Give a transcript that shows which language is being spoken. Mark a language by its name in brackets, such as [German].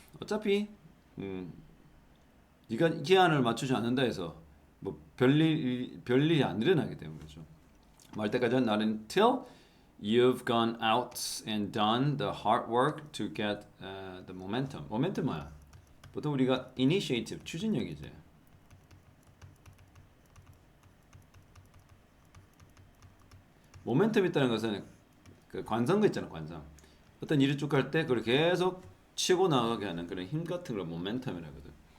[Korean] 어차피 네가 기한을 맞추지 않는다 해서 별일이 안 일어나기 때문이죠. 말 때까지는 [English] not until you've gone out and done the hard work to get the momentum. [Korean] momentum 뭐야? 보통 우리가 initiative 추진력이지. 모멘텀 있다는 것은 관성거 있잖아, 관성. 어떤 일이 쭉 갈 때 그걸 계속 치고 나가게 하는 그런 힘 같은 걸 모멘텀이라고 하거든.